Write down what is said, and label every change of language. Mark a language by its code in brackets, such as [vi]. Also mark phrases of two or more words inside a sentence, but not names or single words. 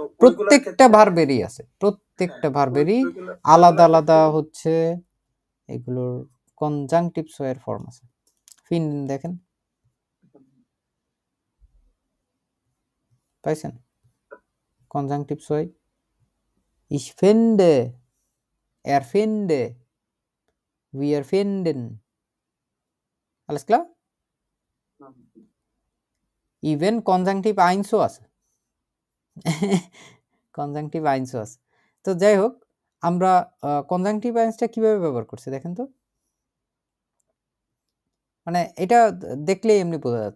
[bn] প্রত্যেকটা ভার্বেরই আছে, প্রত্যেকটা ভার্বেরই আলাদা আলাদা হচ্ছে এগুলোর কনজাংটিভস এর ফর্ম আছে। ফিন দেখেন পাইছেন, কনজাংটিভস হয় [de] ich finde, er finde, wir finden, alles klar? [bn] ইভেন [de] Konjunktiv eins [bn] আছে, [de] Konjunktiv eins [bn] আছে। তো যাই হোক, আমরা [de] Konjunktiv eins [bn] কিভাবে ব্যবহার করছি দেখেন তো, মানে এটা দেখলেই এমনি বোঝা যাচ্ছে।